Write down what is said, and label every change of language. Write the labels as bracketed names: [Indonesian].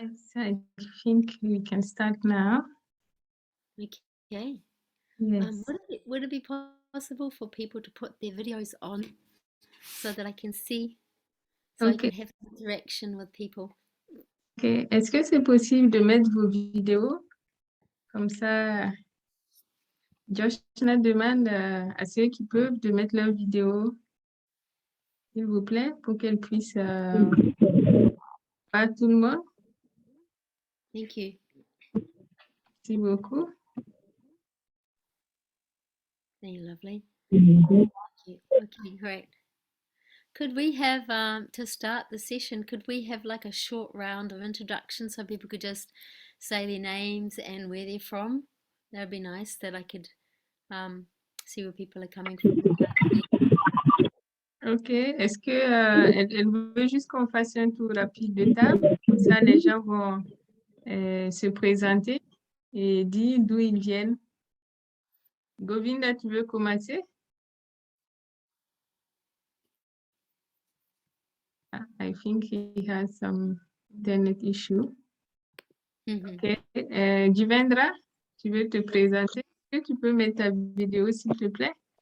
[English] Yes, I think we can start now. Okay. Yes. Would it be possible for people to put their videos on so that I can see, so I can have interaction with people? Ok. [French] Est-ce que c'est possible de mettre vos vidéos? Comme ça, Jyoshna demande à ceux qui peuvent de mettre leurs vidéos, s'il vous plaît, pour qu'elles puissent voir tout le monde. [English] Thank you. [French] Merci beaucoup. [English] Thank you, lovely. Thank you. Okay, great. Could we have, to start the session, could we have like a short round of introduction so people could just say their names and where they're from? That would be nice, that I could see where people are coming from. [French] Ok. Est-ce que elle veut juste qu'on fasse un tour rapide de table? Comme ça, les gens vont se présenter et dire d'où ils viennent. Govinda, tu veux commencer? [English] I think he has some internet issue. [French] Ok. Jivendra, tu veux te présenter? Est-ce que tu peux mettre ta vidéo, s'il te plaît?